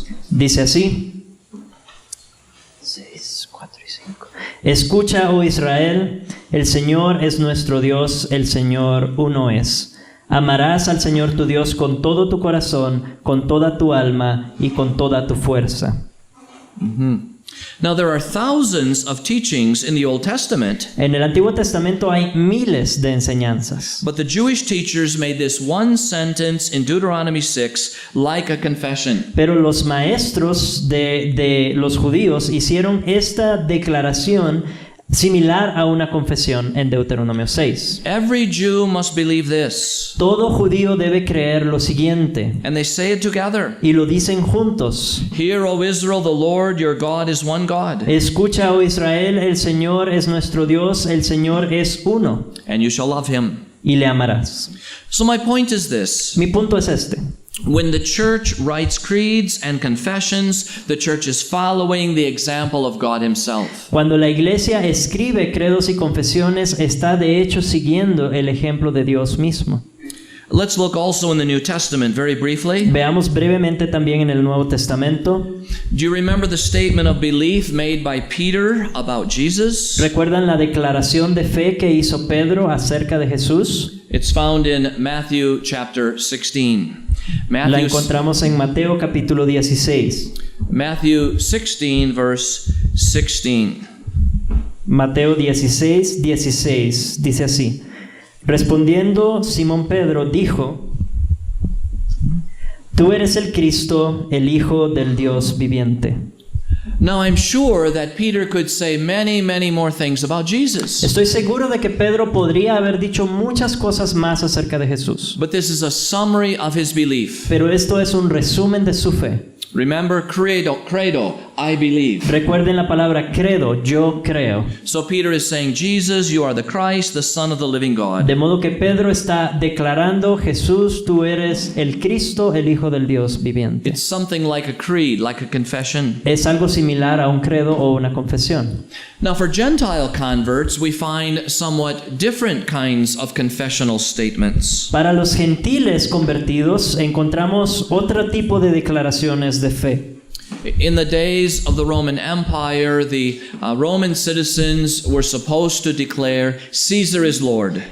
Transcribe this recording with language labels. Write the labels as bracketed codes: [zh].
[es] Dice así: 6, 4 y 5. Escucha, oh Israel, el Señor es nuestro Dios, el Señor uno es. Amarás al Señor tu Dios con todo tu corazón, con toda tu alma y con toda tu fuerza. [en] Now there are thousands of teachings in the Old Testament. [es] En el Antiguo Testamento hay miles de enseñanzas. [en] But the Jewish teachers made this one sentence in Deuteronomy 6 like a confession. [es] Pero los maestros de los judíos hicieron esta declaración similar a una confesión en Deuteronomio 6. [en] Every Jew must believe this. [es] Todo judío debe creer lo siguiente. [en] And they say it together. [es] Y lo dicen juntos. [en] Hear, O Israel, the Lord your God is one God. [es] Escucha, oh Israel, el Señor es nuestro Dios, el Señor es uno. [en] And you shall love him. [es] Y le amarás. [en] So my point is this. [es] Mi punto es este. [en] When the church writes creeds and confessions, the church is following the example of God himself. [es] Cuando la iglesia escribe credos y confesiones, está de hecho siguiendo el ejemplo de Dios mismo. [en] Let's look also in the New Testament very briefly. [es] Veamos brevemente también en el Nuevo Testamento. [en] Do you remember the statement of belief made by Peter about Jesus? [es] ¿Recuerdan la declaración de fe que hizo Pedro acerca de Jesús? [en] It's found in Matthew chapter 16. [es] La encontramos en Mateo capítulo 16. [en] Matthew 16 verse 16. [es] Mateo 16, 16. Dice así: respondiendo Simón Pedro dijo: Tú eres el Cristo, el Hijo del Dios viviente. [en] Now I'm sure that Peter could say many more things about Jesus. [es] Estoy seguro de que Pedro podría haber dicho muchas cosas más acerca de Jesús. [en] But this is a summary of his belief. [es] Pero esto es un resumen de su fe. [en] Remember, credo, I believe. [es] Recuerden la palabra credo, yo creo. [en] So Peter is saying, Jesus, you are the Christ, the Son of the living God. [es] De modo que Pedro está declarando: Jesús, tú eres el Cristo, el Hijo del Dios viviente. [en] It's something like a creed, like a confession. [es] Es algo similar a un credo o una confesión. [en] Now for Gentile converts, we find somewhat different kinds of confessional statements. [es] Para los gentiles convertidos encontramos otro tipo de declaraciones de fe. [en] In the days of the Roman Empire, the Roman citizens were supposed to declare, Caesar is Lord.